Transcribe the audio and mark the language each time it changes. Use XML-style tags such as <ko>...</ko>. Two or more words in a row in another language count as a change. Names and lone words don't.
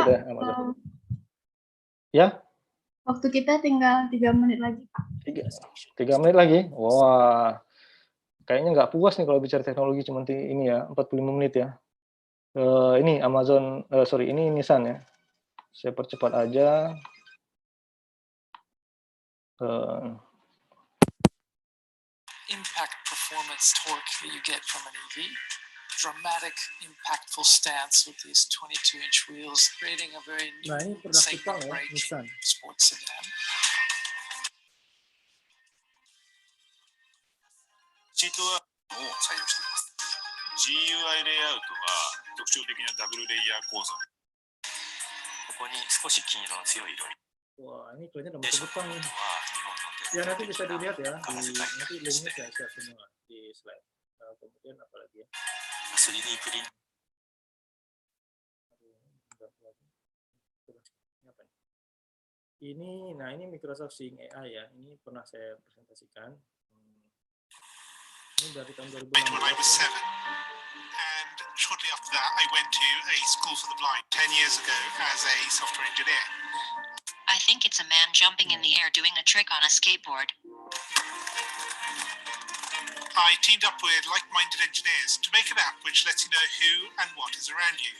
<id>udah Amazon. Ya, Waktu kita tinggal 3 menit lagi, Pak. 3 menit lagi. Wah, kayaknya nggak puas nih kalau bicara teknologi cuma ini ya, 45 menit ya. Ini Amazon, sorry, ini Nissan ya. Saya percepat aja.</id> <en>Impact, performance, torque that you get from an EV. Dramatic, impactful stance with these 22-inch wheels, creating a very new</en> <id>Nah, ini produk Jepang ya,</id> <en>segment-breaking</en> <id>Nissan.</id> <en>sports sedan.</en> <ja>シートはを採用しています。GUI レイアウトは特徴的なダブルレイヤー構造。ここに少し金色の強い色に。</ja> <id>Wah, ini kayaknya nomor Jepang nih. Ya nanti bisa dilihat ya, nanti linknya saya share semua di slide. Kemudian apa lagi ya?</id> <ja>3D プリン</ja> <id>Ini, nah ini Microsoft Seeing AI ya, ini pernah saya presentasikan. Ini dari tahun 2016</id> <en>when I was</en> <id>ya. 7.</id> <en>And shortly after that, I went to a school for the blind 10 years ago as a software engineer. I think it's a man jumping in the air doing a trick on a skateboard. I teamed up with like-minded engineers to make an app which lets you know who and what is around you.</en>